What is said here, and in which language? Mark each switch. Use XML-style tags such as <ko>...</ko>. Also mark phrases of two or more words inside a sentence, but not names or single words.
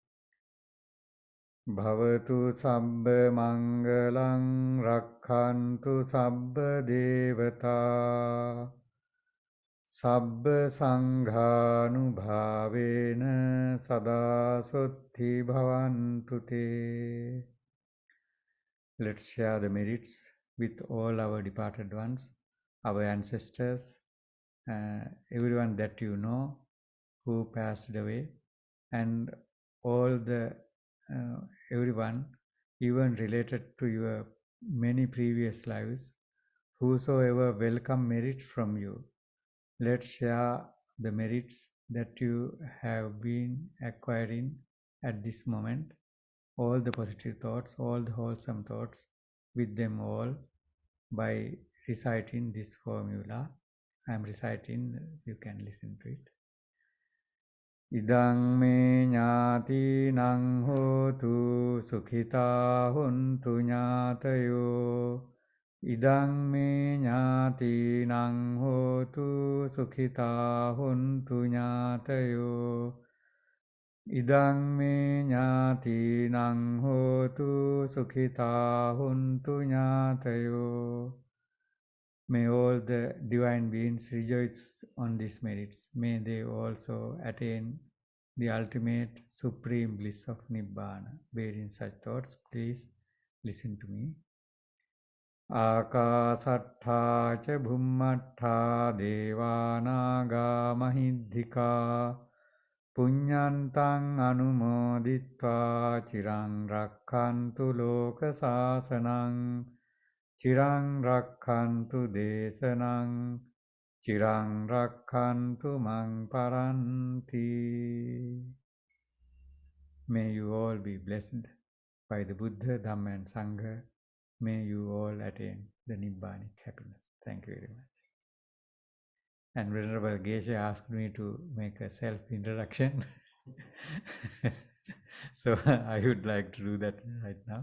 <pi>Bhavatu sabba mangalang rakkhantu sabba devata sabba sanghanubhavena sada sotti bhavantu te.</pi> <en>Let's share the merits with all our departed ones, our ancestors, everyone that you know who passed away, and all the everyone, even related to your many previous lives, whosoever welcome merits from you. Let's share the merits that you have been acquiring at this moment, all the positive thoughts, all the wholesome thoughts, with them all by reciting this formula. I am reciting, you can listen to it.</en> <pi>Idang me ñāti nang hotu sukhita huntu ñātayo. Idang me ñāti nang hotu sukhita huntu ñātayo. Idang me ñāti nang hotu sukhita huntu ñātayo.</pi> <en>May all the divine beings rejoice on these merits. May they also attain the ultimate supreme bliss of Nibbana. Bearing such thoughts, please listen to me.</en> <pi>Akasattha ca bhummattha devānaga mahiddhika puññantang anumodittva cirang rakkantu loka sāsanang cirang rakkantu desanang cirang rakkantu mang paranti.</pi> <en>May you all be blessed by the Buddha, Dhamma and Sangha. May you all attain the Nibbanic happiness. Thank you very much. And Venerable Geshe asked me to make a self-introduction. So I would like to do that right now.</en>